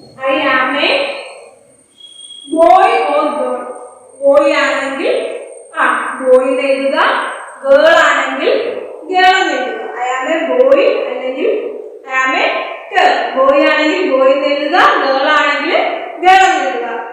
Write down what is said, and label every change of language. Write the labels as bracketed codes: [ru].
[en] I am a boy or girl. [ml] Boy ആണെങ്കിൽ boy എഴുതുക, girl ആണെങ്കിൽ girl എഴുതുക. [en] I am a boy [ml] അല്ലെങ്കിൽ [en] I am a girl. [ml] Boy ആണെങ്കിൽ boy എഴുതുക, girl ആണെങ്കിൽ girl എഴുതുക.